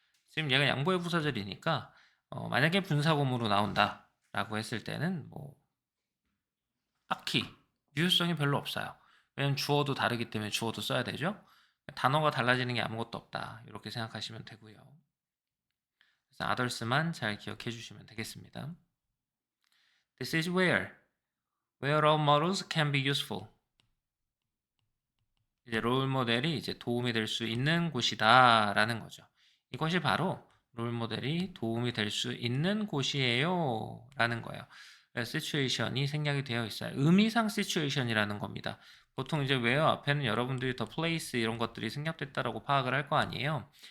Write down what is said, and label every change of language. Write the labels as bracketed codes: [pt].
[ko] 지금 얘가 양보의 부사절이니까 만약에 분사구문으로 나온다라고 했을 때는 뭐 딱히 유효성이 별로 없어요. 왜냐면 주어도 다르기 때문에 주어도 써야 되죠. 단어가 달라지는 게 아무것도 없다. 이렇게 생각하시면 되고요. 그래서 others만 잘 기억해 주시면 되겠습니다. [en] This is where role models can be useful. [ko] 이제 롤 모델이 이제 도움이 될 수 있는 곳이다라는 거죠. 이것이 바로 롤 모델이 도움이 될 수 있는 곳이에요라는 거예요. 시츄에이션이 생략이 되어 있어요. 의미상 시츄에이션이라는 겁니다. 보통 이제 where 앞에는 여러분들이 the place 이런 것들이 생략됐다라고 파악을 할 거 아니에요.